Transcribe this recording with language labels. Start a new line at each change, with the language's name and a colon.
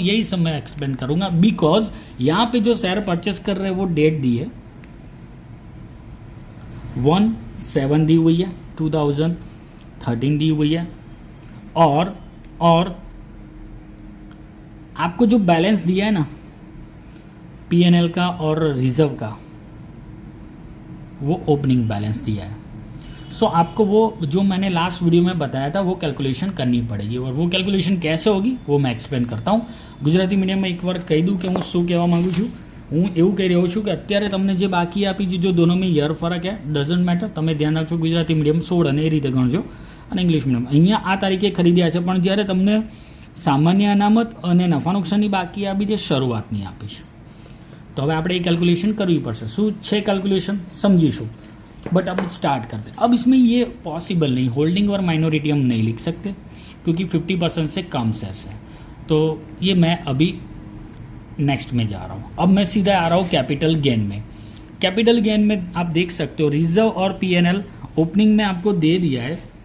Hindi: यही सब मैं एक्सप्लेन करूँगा बिकॉज यहाँ पे जो शेयर परचेस कर रहे हैं वो डेट दी है 1/7 दी हुई है, 2013 दी हुई है, और आपको जो बैलेंस दिया है ना पीएनएल का और रिजर्व का, वो ओपनिंग बैलेंस दिया है। सो आपको वो जो मैंने लास्ट वीडियो में बताया था वो कैलकुलेशन करनी पड़ेगी, और वो कैलकुलेशन कैसे होगी वो मैं एक्सप्लेन करता हूँ। गुजराती मीडियम में एक बार कही दूँ कि
Gujarati: हूँ શું કહેવા માંગુ છું। હું એવું કહી રહ્યો છું કે અત્યારે તમને જે બાકી આપી જો દોનોમાં યર ફરક है ડઝન્ટ મેટર, તમે ધ્યાન રાખજો। ગુજરાતી મીડિયમ 16 અને એ રીતે ગણજો, અને ઇંગ્લિશ મીડિયમ અહીંયા આ તારીખે ખરીદ્યા છે, પણ જ્યારે તમને સામાન્ય અનામત અને નફા નુકસાનની બાકી આપી છે, શરૂઆતની આપી છે, तो હવે આપણે એ कैलकुलेशन करवी पड़े। શું છે कैलकुलेशन समझीशू,
Hindi: बट अब स्टार्ट करते हैं। अब इसमें ये पॉसिबल नहीं, होल्डिंग और माइनॉरिटी हम नहीं लिख सकते क्योंकि 50% से कम शेयर्स है। तो ये मैं अभी नेक्स्ट में जा रहा हूँ। अब मैं सीधा आ रहा हूँ कैपिटल गेन में। कैपिटल गेन में आप देख सकते हो रिजर्व और पीएनएल ओपनिंग में आपको दे दिया है।